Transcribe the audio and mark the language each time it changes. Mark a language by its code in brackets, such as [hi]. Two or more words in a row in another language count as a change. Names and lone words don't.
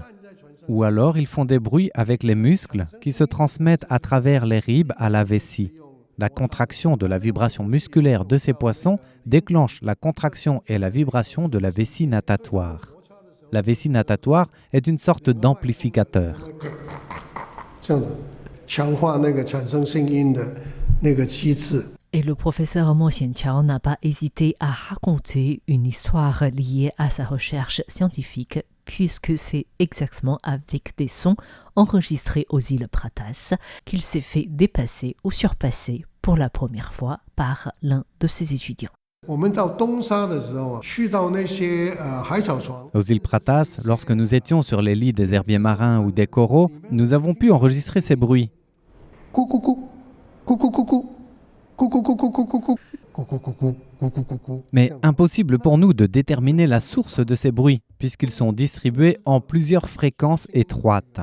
[fr] Ou alors ils font des bruits avec les muscles qui se transmettent à travers les ribes à la vessie. La contraction de la vibration musculaire de ces poissons déclenche la contraction et la vibration de la vessie natatoire. La vessie natatoire est une sorte d'amplificateur. [zh] 这样子强化那个产生声音的那个机制。 [fr] Et le professeur Mo Xianqiao n'a pas hésité à raconter une histoire liée à sa recherche scientifique, puisque c'est exactement avec des sons enregistrés aux îles Pratas qu'il s'est fait dépasser ou surpasser pour la première fois par l'un de ses étudiants. [zh] 我们到东沙的时候，去到那些海草床， [fr] Aux îles Pratas, lorsque nous étions sur les lits des herbiers marins ou des coraux, nous avons pu enregistrer ces bruits. 咕咕咕，咕咕咕咕，咕咕咕咕咕咕咕，咕咕咕咕咕咕咕咕。 Mais impossible pour nous de déterminer la source de ces bruits, puisqu'ils sont distribués en plusieurs fréquences étroites.